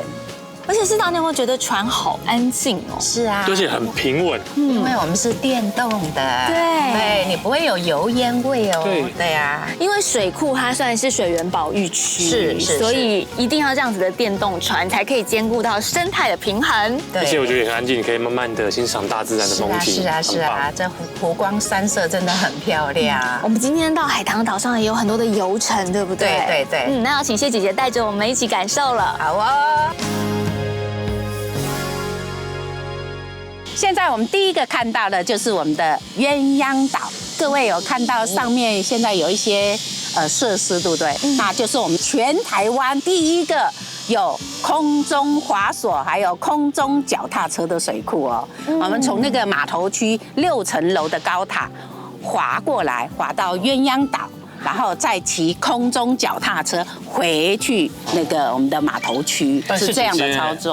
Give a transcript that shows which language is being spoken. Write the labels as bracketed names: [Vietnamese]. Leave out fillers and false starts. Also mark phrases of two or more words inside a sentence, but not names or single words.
[Chinese] 而且市長，你有沒有覺得船好安靜哦？是啊，而且很平穩。因為我們是電動的，對，你不會有油煙味哦。對啊，因為水庫它算是水源保育區，所以一定要這樣子的電動船才可以兼顧到生態的平衡。而且我覺得也很安靜，你可以慢慢的欣賞大自然的風景。是啊，這湖光山色真的很漂亮。我們今天到海棠島上也有很多的遊程，對不對？對。那要請謝姐姐帶着我們一起感受了。好哦。現在我們第一個看到的就是我們的鴛鴦島，各位有看到上面現在有一些設施，對不對？那就是我們全台灣第一個有空中滑索還有空中腳踏車的水庫哦。我們從那個碼頭區6層樓的高塔滑過來，滑到鴛鴦島。然後再騎空中腳踏車回去那個我們的碼頭區，是這樣的操作。